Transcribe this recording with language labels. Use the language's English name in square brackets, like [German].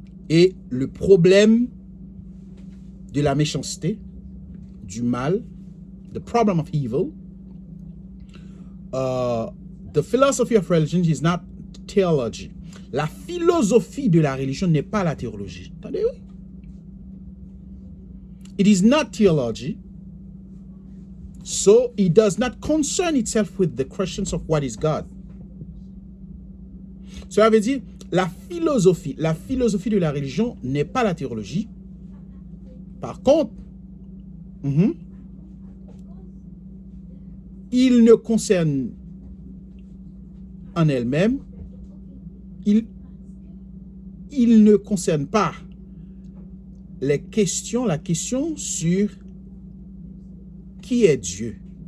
[French] Et le problème de la méchanceté, du mal, [English] the problem of evil, the philosophy of religion is not theology. [French] La philosophie de la religion n'est pas la théologie. Attendez, oui. [English] It is not theology, so it does not concern itself with the questions of what is God. [French] Cela veut dire, la philosophie de la religion n'est pas la théologie. Par contre, il ne concerne en elle-même, il ne concerne pas la question sur qui est Dieu.